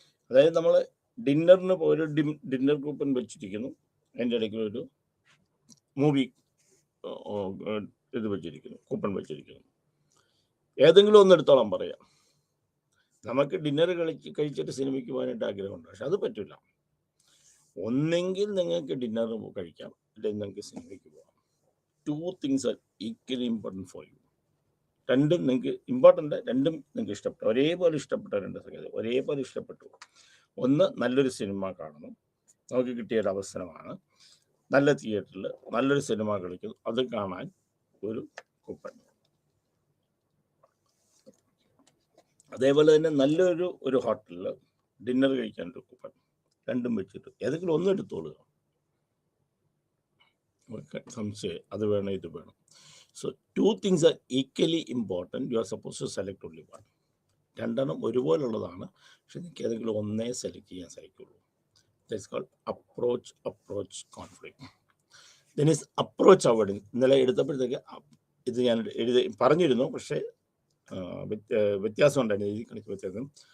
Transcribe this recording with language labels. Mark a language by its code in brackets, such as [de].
[ml] അതായത് നമ്മൾ ഡിന്നറിന് ഒരു ഡിന്നർ കൂപ്പൺ വെച്ചിരിക്കുന്നു, അതിൻ്റെ ഇടയ്ക്ക് ഒരു മൂവി ഇത് വെച്ചിരിക്കുന്നു, കൂപ്പൺ വെച്ചിരിക്കുന്നു. ഏതെങ്കിലും ഒന്ന് എടുത്തോളാൻ പറയാം. നമുക്ക് ഡിന്നർ കഴിച്ചിട്ട് സിനിമയ്ക്ക് പോകാനായിട്ട് ആഗ്രഹമുണ്ട്, പക്ഷെ അത് പറ്റില്ല. ഒന്നെങ്കിൽ നിങ്ങൾക്ക് ഡിന്നർ കഴിക്കാം, അല്ലെങ്കിൽ നിങ്ങൾക്ക് സിനിമയ്ക്ക് പോകാം. [en] 2 things are equally important for you. [ml] രണ്ടും നിങ്ങൾക്ക് ഇമ്പോർട്ടൻ്റ്, രണ്ടും നിങ്ങൾക്ക് ഇഷ്ടപ്പെട്ടു, ഒരേപോലെ ഇഷ്ടപ്പെട്ട രണ്ട് സംഗതി, ഒരേപോലെ ഇഷ്ടപ്പെട്ടു. ഒന്ന്, നല്ലൊരു സിനിമ കാണണം, നമുക്ക് കിട്ടിയൊരു അവസരമാണ്. നല്ല തിയേറ്ററിൽ നല്ലൊരു സിനിമ കളിക്കുന്നു, അത് കാണാൻ ഒരു കൂപ്പൺ. അതേപോലെ തന്നെ നല്ലൊരു ഹോട്ടലിൽ ഡിന്നർ കഴിക്കാൻ ഒരു കൂപ്പൺ. രണ്ടും വെച്ചിട്ട് ഏതെങ്കിലും ഒന്ന് എടുത്തോളുക. സംശയം അത് വേണം ഇത് വേണം. [en] So 2 things are equally important. You are supposed to select only one. [ml] രണ്ടെണ്ണം ഒരുപോലുള്ളതാണ്, പക്ഷെ നിങ്ങൾക്ക് ഏതെങ്കിലും ഒന്നേ സെലക്ട് ചെയ്യാൻ സാധിക്കുള്ളൂ. [en] That's called approach conflict. Then is approach avoidance. [ml] ഇന്നലെ എടുത്തപ്പോഴത്തേക്ക് ഇത് ഞാൻ പറഞ്ഞിരുന്നു, പക്ഷേ വ്യത്യാസം ഉണ്ടായിരുന്നു, എഴുതി കണക്ക് വ്യത്യാസം.